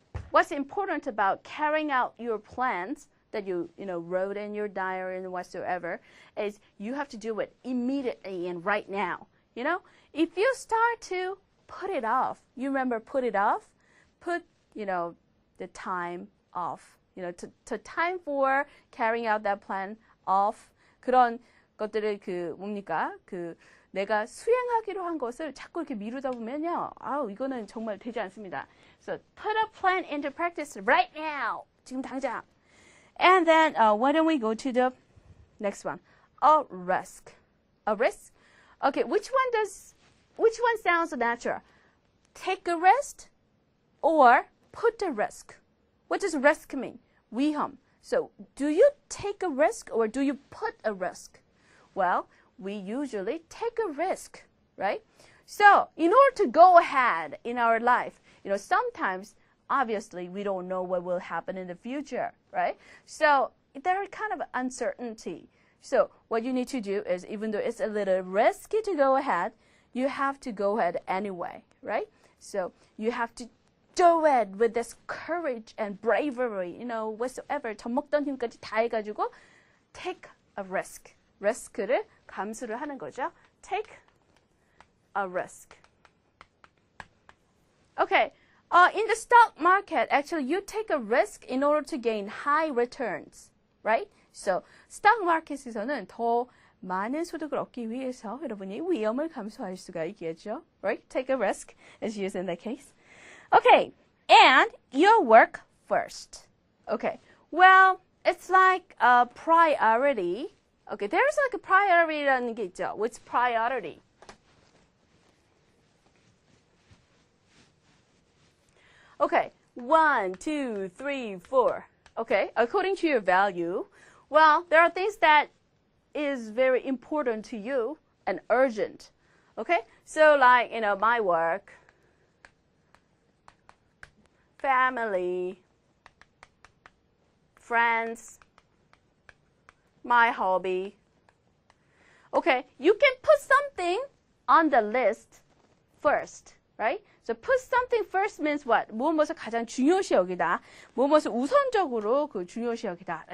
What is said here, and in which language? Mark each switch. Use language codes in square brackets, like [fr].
[en] What's important about carrying out your plans that you wrote in your diary and whatsoever is you have to do it immediately and right now. If you start to put it off, you remember put it off? Put, the time off. To time for carrying out that plan off. [ko] 그런 것들을 뭡니까? 내가 수행하기로 한 것을 자꾸 이렇게 미루다 보면요. 이거는 정말 되지 않습니다. [en] So put a plan into practice right now. [ko] 지금 당장. [en] And then why don't we go to the next one? A risk. A risk? Okay, which one sounds natural? Take a risk or put a risk? What does risk mean? [ko] 위험. [en] So do you take a risk or do you put a risk? Well, we usually take a risk, right? So in order to go ahead in our life, sometimes, obviously, we don't know what will happen in the future, right? So there are kind of uncertainty. So what you need to do is, even though it's a little risky to go ahead, you have to go ahead anyway, right? So you have to do it with this courage and bravery, whatsoever. [ko] 젖먹던 힘까지 다 해가지고 [en] take a risk. [ko] risk를 감수를 하는 거죠. [en] Take a risk. Okay. In the stock market, actually, you take a risk in order to gain high returns, right? [ko] So, stock market에서는 더 많은 소득을 얻기 위해서 여러분이 위험을 감수할 수가 있겠죠, [en] right? Take a risk is used in that case. Okay, and your work first. Okay, well, it's like a priority. Okay, there's like a priority [ko] 라는 게 있죠. [en] What's priority? Okay, 1, 2, 3, 4. Okay, according to your value, well, there are things that is very important to you and urgent. Okay, so like, my work, family, friends, my hobby. Okay, you can put something on the list first, right? So put something first means what? [ko] 무엇을 가장 중요시 여기다. 무엇을 우선적으로 그 중요시 여기다.